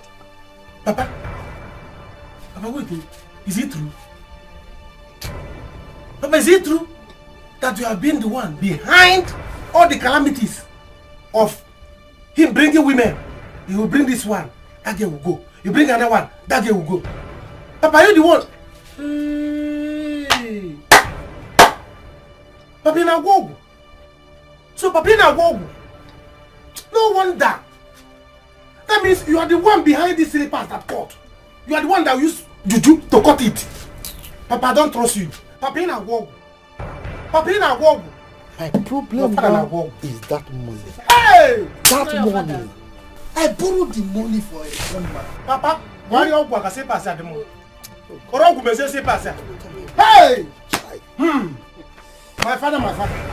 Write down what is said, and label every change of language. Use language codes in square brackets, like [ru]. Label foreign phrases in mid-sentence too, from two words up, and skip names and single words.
[en] Papa, wait. Is it true? Papa, is it true that you have been the one behind all the calamities of him bringing women? He will bring this one, that girl will go. You bring another one, that girl will go. Papa, are you the one? Hey. Papa, na go. So, Papa, na go. No wonder. That means you are the one behind this slippers that cut. You are the one that used juju to cut it. Papa, I don't trust you. Papa, na go. Papa, na go. My problem now is that money. Hey! That money. I borrowed the money for a woman. Papa, why are you going to say pass at the moment? Hey! My father.